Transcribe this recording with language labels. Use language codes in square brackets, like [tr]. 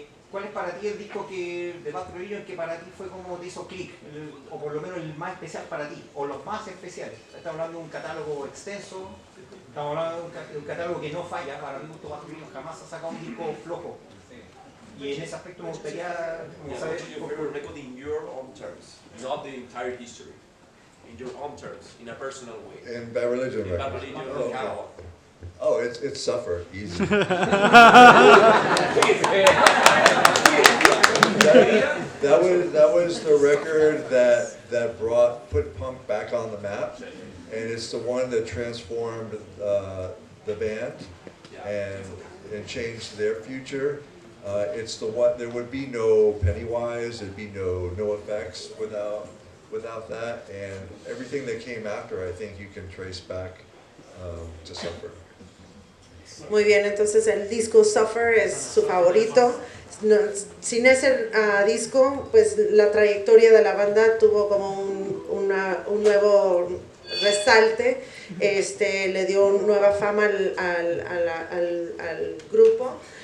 [es] ¿Cuál es para ti el disco de Bad Religion que para ti fue como te hizo clic? O por lo menos el más especial para ti, o los más especiales. Estamos hablando de un catálogo extenso, estamos hablando de un catálogo que no falla. Para mi gusto, Bad Religion jamás ha sacado un disco flojo. Y en ese aspecto me gustaría saber... [en] Your favorite record in your own terms, not the entire history. In your own terms, in a personal way. And Bad Religion In Bad Religion Okay. catalog. Oh, it's Suffer, easy. That was the record that put punk back on the map, and it's the one that transformed the band and changed their future. It's the one. There would be no Pennywise. There'd be no effects without that, and everything that came after, I think you can trace back to Suffer. [es] Muy bien, entonces el disco Suffer es su favorito. No, sin ese disco, pues la trayectoria de la banda tuvo como un nuevo resalte, le dio nueva fama al grupo.